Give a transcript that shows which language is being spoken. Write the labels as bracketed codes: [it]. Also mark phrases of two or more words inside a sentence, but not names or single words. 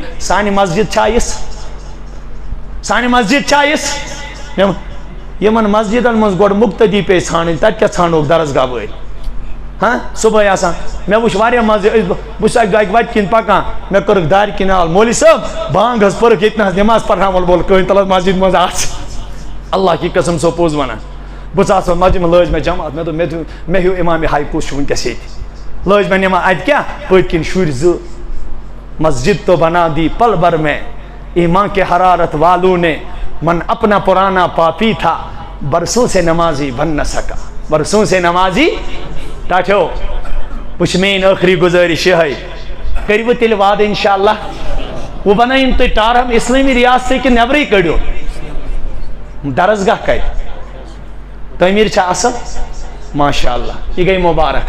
[ks] سانہِ مسجد چھا یِژھ؟ سانہِ مسجد چھا یِژھ؟ یِمن مسجدن منٛز گۄڈٕ مُقتدی پیٚیہِ ژھانڈٕنۍ، تَتہِ کیٛاہ ژھانڈوکھ درسگاہ وٲلۍ؟ ہاں صبحٲے آسان مےٚ وٕچھ واریاہ مزٕ، بہٕ چھُس اکہِ وَتہِ کِنۍ پکان، مےٚ کٔرٕکھ دارِ کِنۍ آل، مولوی صٲب بانگ حظ پٔرٕکھ، ییٚتہِ نہٕ حظ نٮ۪ماز پرناوَن وول کٕہٕنۍ تَلہٕ حظ مسجد منٛز آسہِ. [ur] اللہ کی قسم [ks] سو پوٚز وَنان. بہٕ ژاس مسجد منٛز، لٲج مےٚ جماعت، مےٚ دوٚپ مےٚ ہیوٗ اِمامِ ہاے کُس چھُ وٕنکٮ۪س ییٚتہِ. لٲج مےٚ نٮ۪ماز. اَتہِ کیٛاہ؟ پٔتۍ کِنۍ شُرۍ زٕ. [ur] مسجد تو بنا دی پل بھر میں ایمان کے حرارت والوں نے، من اپنا پرانا پاپی تھا برسوں سے نمازی بن نہ سکا. برسوں سے نمازی ٹاٹھو. [ks] وٕچھ میٛٲنۍ ٲخری گُزٲرِش یِہوٚے، کٔرِوٕ تیٚلہِ وعدٕ [ar] اِنشاء اللہ [ks] وۄنۍ بنٲیِن تُہۍ ٹارہم اِسلٲمی ریاستٕے کہِ نٮ۪برٕے کٔڑِو درسگاہ کَتہِ؟ تعمیٖر چھا اَصٕل؟ [ar] ماشاء اللہ، [ks] یہِ گٔے مُبارک.